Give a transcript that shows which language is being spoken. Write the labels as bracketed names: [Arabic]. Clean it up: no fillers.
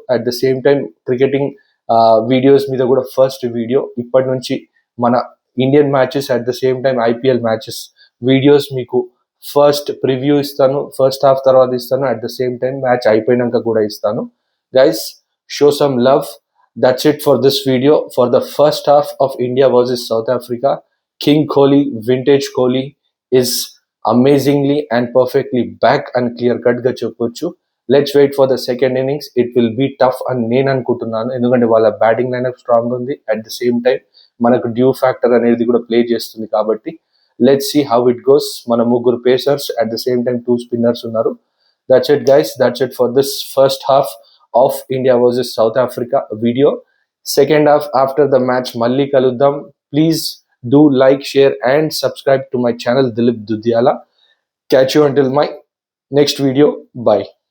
[English] At the same time cricketing videos మీద కూడా first video. [Telugu] ఇప్పటి నుంచి మన Indian matches, at the same time IPL matches videos మీకు ఫస్ట్ ప్రివ్యూ ఇస్తాను, ఫస్ట్ హాఫ్ తర్వాత ఇస్తాను, at the same time match అయిపోయినాక కూడా ఇస్తాను. [English] Guys, show some love. That's it for this video. For the first half of India versus South Africa, King Kohli, vintage Kohli is amazingly and perfectly back and clear cut [Telugu] ga cheppochu. [English] Let's wait for the second innings. It will be tough and [Telugu] నేను అనుకుంటున్నాను, ఎందుకంటే వాళ్ళ batting lineup strong ఉంది. [English] At the same time మనకు due factor అనేది కూడా ప్లే చేస్తుంది కాబట్టి let's see how it goes. మన ముగ్గురు pacers, at the same time 2 spinners ఉన్నారు. That's it guys. That's it for this first half of India versus South Africa video. Second half after the match [Telugu] malli kaluddam. [English] Please do like, share and subscribe to my channel Dilip Dudyala. Catch you until my next video. Bye.